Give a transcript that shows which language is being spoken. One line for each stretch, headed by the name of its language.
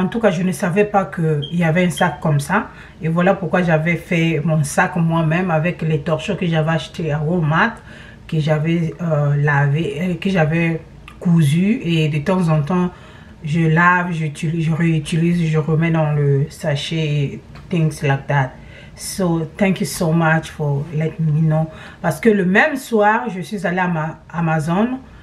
French: En tout cas, je ne savais pas qu'il y avait un sac comme ça. Et voilà pourquoi j'avais fait mon sac moi-même avec les torchons que j'avais acheté à Walmart, que j'avais lavé, que j'avais cousu. Et de temps en temps, je lave, je réutilise, je remets dans le sachet,
English: things like that. So, thank you so much for letting me know.
French: Parce que le même soir, je suis allée à Amazon.